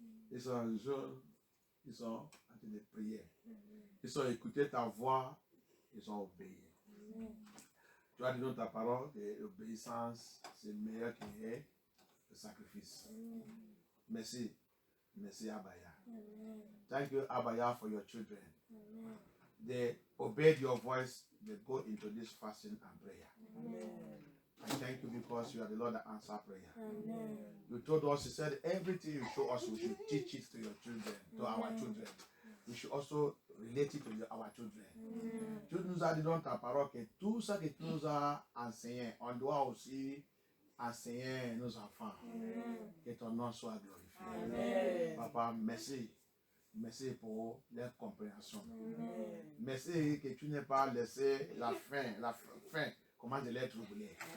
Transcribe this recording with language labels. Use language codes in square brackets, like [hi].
[fr] Ils sont jeunes, ils sont en train de prier. Ils ont écouté ta voix, ils ont obéi. Tu as dit dans ta parole que l'obéissance, c'est meilleur que le sacrifice. Merci. Merci, Abaya. [en] Thank you, Abaya, for your children. They obeyed your voice, they go into this fasting and prayer. I thank you because you are the Lord that answers prayer. You told us, you said, everything you show us, we should teach it to your children, to our children. We should also relate it to our children. [fr] Tu nous as dit dans ta parole que tout ça que tu nous as enseigné, on doit aussi enseigner nos enfants. Que ton nom soit glorifié. Papa, merci. Merci pour leur compréhension. Merci que tu n'aies pas laissé la faim, comment de les troubler.